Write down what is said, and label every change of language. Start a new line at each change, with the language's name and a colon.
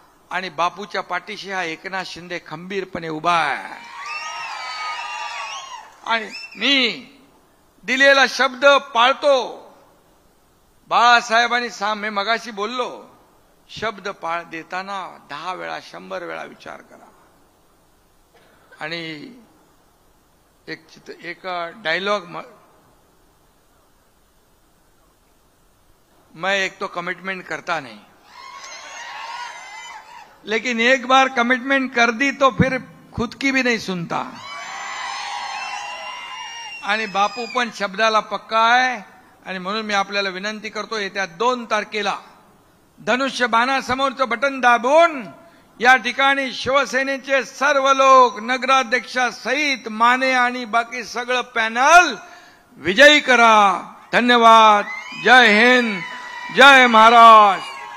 Marathi: आणि बापूच्या पाठीशी हा एकनाथ शिंदे खंबीरपणे उभा आहे. आणि मी दिलेला शब्द पाळतो. बाळासाहेबांनी मी मगाशी बोललो, शब्द देताना 10 वेळा 100 वेळा विचार करा. आणि एक डायलॉग,
Hindi: मैं एक तो कमिटमेंट करता नहीं, लेकिन एक बार कमिटमेंट कर दी तो फिर खुद की भी नहीं सुनता.
Marathi: आणि बापू पण शब्दाला पक्का आहे. आणि म्हणून मी आपल्याला विनंती करतो, येत्या 2 तारखेला धनुष्य बाणासमोरचं बटन दाबून या ठिकाणी शिवसेनेचे सर्व लोक, नगराध्यक्षासहित माने आणि बाकी सगळं पॅनल विजयी करा. धन्यवाद. जय हिंद, जय महाराष्ट्र.